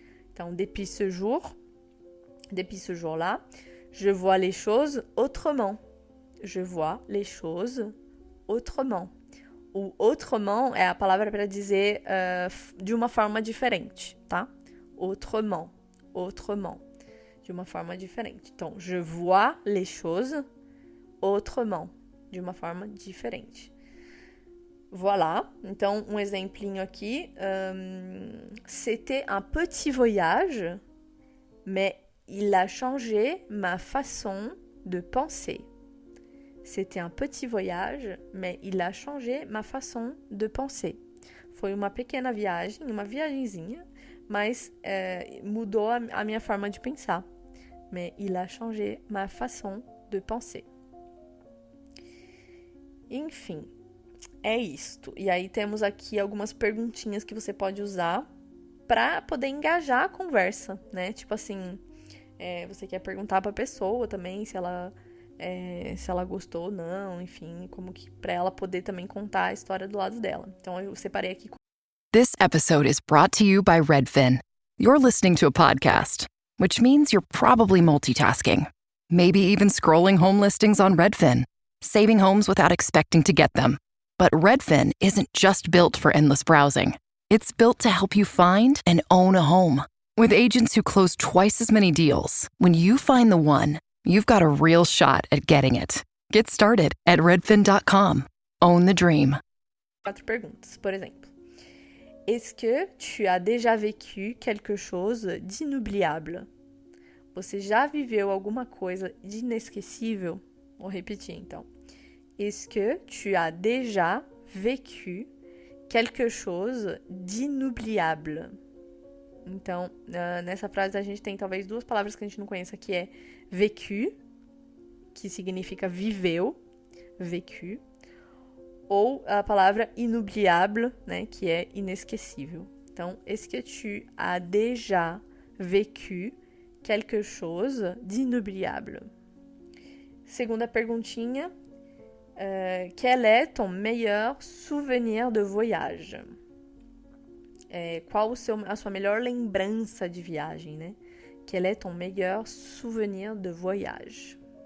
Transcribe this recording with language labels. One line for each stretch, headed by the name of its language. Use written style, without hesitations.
French: Então, depuis ce jour-là, je vois les choses autrement. Je vois les choses autrement.
Portuguese: O autrement é a palavra para dizer de uma forma diferente, tá? Autrement. De uma forma diferente.
French: Então, je vois les choses autrement.
Portuguese: De uma forma diferente. Voilà. Então, um exemplinho aqui.
French: C'était un petit voyage, mais il a changé ma façon de penser. C'était un petit voyage, mais il a changé ma façon de penser.
Portuguese: Foi uma pequena viagem, uma viagenzinha, mas mudou a minha forma de pensar.
French: Mais il a changé ma façon de penser.
Portuguese: Enfim, é isto. E aí temos aqui algumas perguntinhas que você pode usar para poder engajar a conversa, né? Tipo assim, você quer perguntar pra pessoa também se ela gostou ou não, enfim, como que para ela poder também contar a história do lado dela. Então eu separei aqui.
English: This episode is brought to you by Redfin. You're listening to a podcast, which means you're probably multitasking. Maybe even scrolling home listings on Redfin, saving homes without expecting to get them. But Redfin isn't just built for endless browsing. It's built to help you find and own a home. With agents who close twice as many deals, when you find the one, you've got a real shot at getting it. Get started at redfin.com. Own the dream.
Portuguese: 4 perguntas, por exemplo.
French: Est-ce que tu as déjà vécu quelque chose d'inoubliable?
Portuguese: Você já viveu alguma coisa de inesquecível? Vou repetir, então.
French: Est-ce que tu as déjà vécu quelque chose d'inoubliable?
Portuguese: Então, nessa frase a gente tem talvez 2 palavras que a gente não conheça, que é vécu, que significa viveu, vécu, ou a palavra inoubliable, né, que é inesquecível.
French: Então, est-ce que tu as déjà vécu quelque chose d'inoubliable?
Portuguese: Segunda perguntinha,
French: quel est ton meilleur souvenir de voyage?
Portuguese: Qual a sua melhor lembrança de viagem, né?
French: Quel est ton meilleur souvenir de voyage?